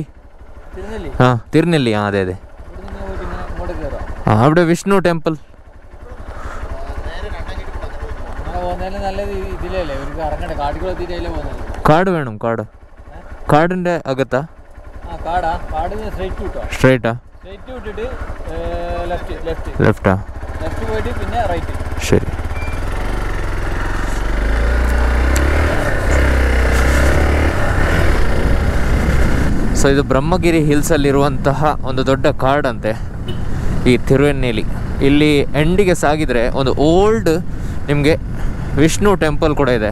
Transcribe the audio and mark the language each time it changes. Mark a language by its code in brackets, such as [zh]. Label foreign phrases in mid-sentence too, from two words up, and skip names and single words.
[kn] ಹಾಂ ತಿರುನೆಲ್ಲಿ, ಹಾಂ ಅದೇ [ml] അവിടെ വിഷ്ണു ടെമ്പിൾ. കാട് വേണം, കാടിൻ്റെ അകത്താ? സ്ട്രൈറ്റാ? ലെഫ്റ്റാ? ശരി. [kn] ಸೊ ಇದು ಬ್ರಹ್ಮಗಿರಿ ಹಿಲ್ಸಲ್ಲಿರುವಂತಹ ಒಂದು ದೊಡ್ಡ ಕಾಡಂತೆ ಈ ತಿರುವೆನ್ನೇಲಿ. ಇಲ್ಲಿ ಎಂಡಿಗೆ ಸಾಗಿದರೆ ಒಂದು ಓಲ್ಡ್ ನಿಮಗೆ ವಿಷ್ಣು ಟೆಂಪಲ್ ಕೂಡ ಇದೆ.